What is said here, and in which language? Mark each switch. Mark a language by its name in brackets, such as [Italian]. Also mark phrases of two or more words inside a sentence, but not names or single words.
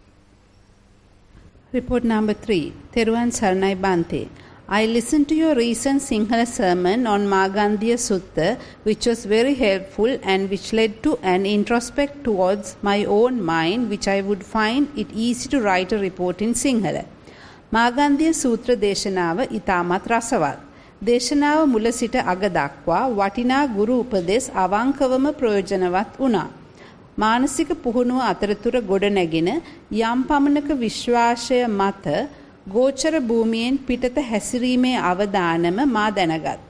[English] Report number 3. [Sinhala] තෙරුවන් සරණයි භන්තේ. [English] I listened to your recent Sinhala sermon on Magandhiya Sutta, which was very helpful and which led to an introspect towards my own mind, which I would find it easy to write a report in Sinhala. [Sinhala] මාගන්දිය සූත්‍ර දේශනාව ඉතාමත් රසවත්. දේශනාව මුල සිට අග දක්වා වටිනා ගුරු උපදෙස් අවංකවම ප්‍රයෝජනවත් වුණා. මානසික පුහුණුව අතරතුර ගොඩ නැගෙන යම් පමණක විශ්වාසය මත ගෝචර භූමියෙන් පිටත හැසිරීමේ අවදානම මා දැනගත්තා.